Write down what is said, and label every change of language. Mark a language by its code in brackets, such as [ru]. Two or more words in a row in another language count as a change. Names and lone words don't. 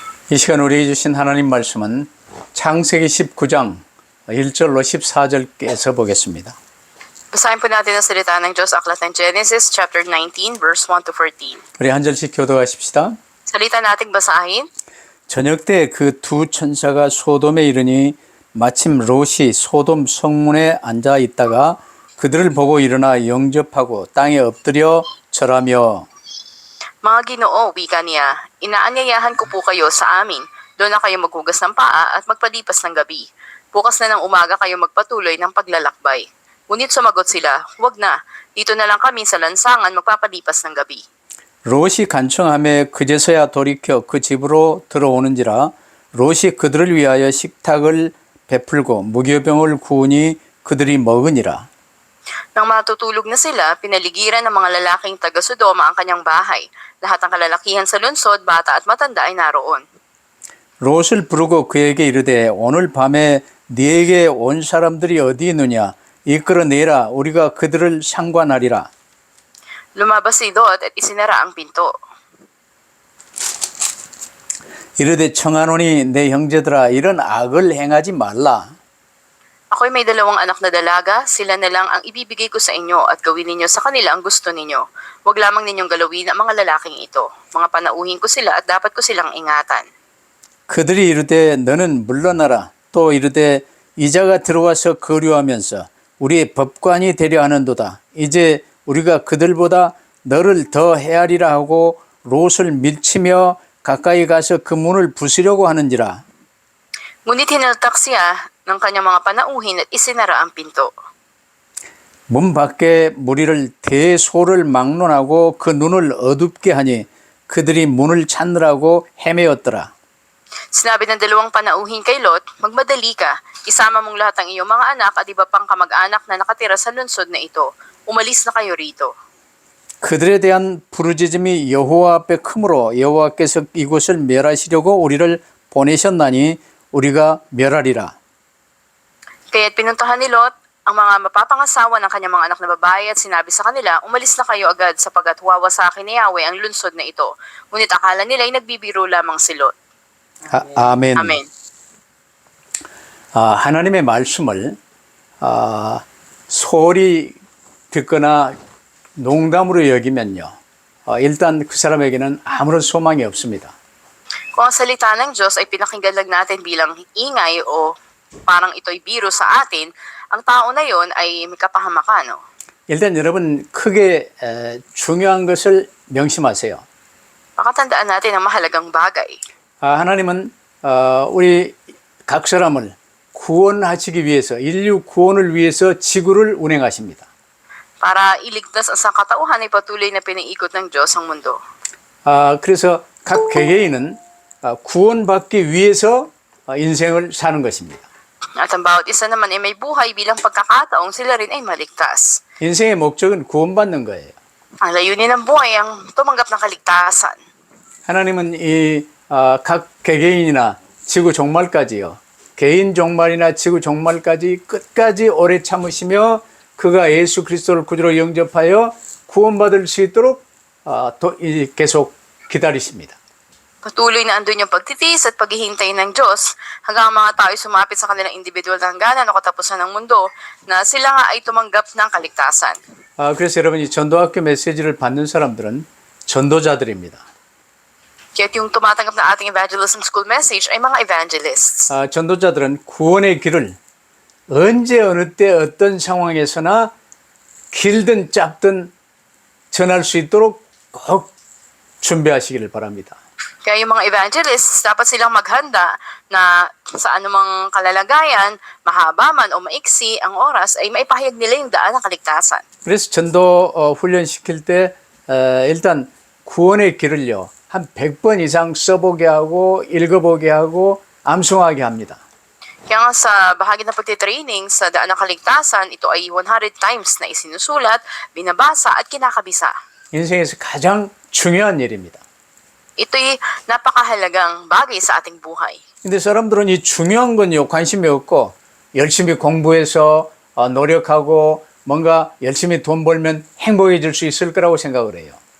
[ko] 이 시간 우리에게 주신 하나님 말씀은 창세기 19장 1절로 14절께서 보겠습니다. [tl] Basahin po natin ang salita ng Diyos, aklat ng Genesis, [en] chapter 19, verse 1 to 14. [ko] 우리 한 절씩 교도하십시다. [tl] Salita nating basahin. [ko] 저녁 때 그 두 천사가 소돔에 이르니 마침 롯이 소돔 성문에 앉아 있다가 그들을 보고 일어나 영접하고 땅에 엎드려 절하며 [tl] Mga Ginoo, wika niya, inaanyayahan ko po kayo sa amin. Doon na kayo maghugas ng paa at magpalipas ng gabi. Bukas na ng umaga kayo magpatuloy ng paglalakbay. Ngunit sumagot sila, huwag na. Dito na lang kami sa lansangan magpapalipas ng gabi. [ko] 롯이 간청하며 그제서야 돌이켜 그 집으로 들어오는지라 롯이 그들을 위하여 식탁을 베풀고 무교병을 구우니 그들이 먹으니라. [tl] Nang matutulog na sila, pinaligiran ng mga lalaking taga-Sodoma ang kanyang bahay. Lahat ng kalalakihan sa lungsod, bata at matanda ay naroon. [ko] 롯을 부르고 그에게 이르되 오늘 밤에 네게 온 사람들이 어디 있느냐 이끌어내라 우리가 그들을 상관하리라. [tl] Lumabas si Lot at isinara ang pinto. [ko] 이르되 청하노니 내 형제들아 이런 악을 행하지 말라. [tl] Ako'y may dalawang anak na dalaga, sila na lang ang ibibigay ko sa inyo at gawin ninyo sa kanila ang gusto ninyo. Huwag lamang ninyong galawin ang mga lalaking ito. Mga panauhin ko sila at dapat ko silang ingatan. [ko] 그들이 이르되 너는 물러나라. 또 이르되 이자가 들어와서 거류하면서 우리의 법관이 되려 하는도다. 이제 우리가 그들보다 너를 더 헤아리라 하고 롯을 밀치며 가까이 가서 그 문을 부수려고 하는지라. [tl] Ngunit hinaltak siya ng kanyang mga panauhin at isinara ang pinto. [ko] 문 밖에 무리를 대소를 막론하고 그 눈을 어둡게 하니 그들이 문을 찾느라고 헤매었더라. [tl] Sinabi ng dalawang panauhin kay Lot, magmadali ka, isama mong lahat ng iyong mga anak at iba pang kamag-anak na nakatira sa lungsod na ito. Umalis na kayo rito. [ko] 그들에 대한 부르짖음이 여호와 앞에 크므로 여호와께서 이곳을 멸하시려고 우리를 보내셨나니 우리가 멸하리라. [tl] Kaya't pinuntahan ni Lot ang mga mapapangasawa ng kanyang mga anak na babae at sinabi sa kanila, umalis na kayo agad sapagat wawasakin ni Yahweh ang lungsod na ito. Ngunit akala nila ay nagbibiro lamang si Lot. [ko] 아멘. [tl] Amen. [ko] 하나님의 말씀을 소홀히 듣거나 농담으로 여기면요. 일단 그 사람에게는 아무런 소망이 없습니다. [tl] Kung ang salita ng Diyos ay pinakinggan lang natin bilang ingay o parang ito'y biro sa atin, ang tao na yon ay may kapahamakan. [ko] 일단 여러분 크게 중요한 것을 명심하세요. [tl] Pakatandaan natin ang mahalagang bagay. [ko] 하나님은 우리 각 사람을 구원하시기 위해서 인류 구원을 위해서 지구를 운행하십니다. [tl] Para iligtas ang sangkatauhan ay patuloy na pinaikot ng Diyos ang mundo. [ko] 그래서 각 개개인은 구원받기 위해서 인생을 사는 것입니다. [tl] At ang bawat isa naman ay may buhay bilang pagkakataong sila rin ay maligtas. [ko] 인생의 목적은 구원받는 거예요. [tl] Ang layunin ng buhay ang tumanggap ng kaligtasan. [ko] 하나님은 이 각 개개인이나 지구 종말까지요. 개인 종말이나 지구 종말까지 끝까지 오래 참으시며 그가 예수 그리스도를 구주로 영접하여 구원받을 수 있도록 계속 기다리십니다. [tl] Patuloy na andun yung pagtitiis at paghihintay ng Diyos hanggang ang mga tao ay sumapit sa kanilang individual na hangganan o katapusan ng mundo na sila nga ay tumanggap ng kaligtasan. [ko] 그래서 여러분 이 전도학교 메시지를 받는 사람들은 전도자들입니다. [tl] Kaya't yung tumatanggap ng ating [en] evangelism school message [tl] ay mga evangelists. [ko] 전도자들은 구원의 길을 언제 어느 때 어떤 상황에서나 길든 짧든 전할 수 있도록 꼭 준비하시기를 바랍니다. [tl] Kaya yung mga evangelists, dapat silang maghanda na sa anumang kalalagayan, mahaba man o maiksi ang oras, ay maipahayag nila yung daan ng kaligtasan. [ko] 그래서 전도 훈련 시킬 때 일단 구원의 길을요 한 100번 이상 써보게 하고 읽어보게 하고 암송하게 합니다. [tl] Kaya nga sa bahagi ng pagtitraining sa daan ng kaligtasan, ito ay 100 times na isinusulat, binabasa at kinakabisa. [ko] 인생에서 가장 중요한 일입니다. [tl] Ito'y napakahalagang bagay sa ating buhay. [ko] 근데 사람들은 이 중요한 건요 관심이 없고 열심히 공부해서 노력하고 뭔가 열심히 돈 벌면 행복해질 수 있을 거라고 생각을 해요.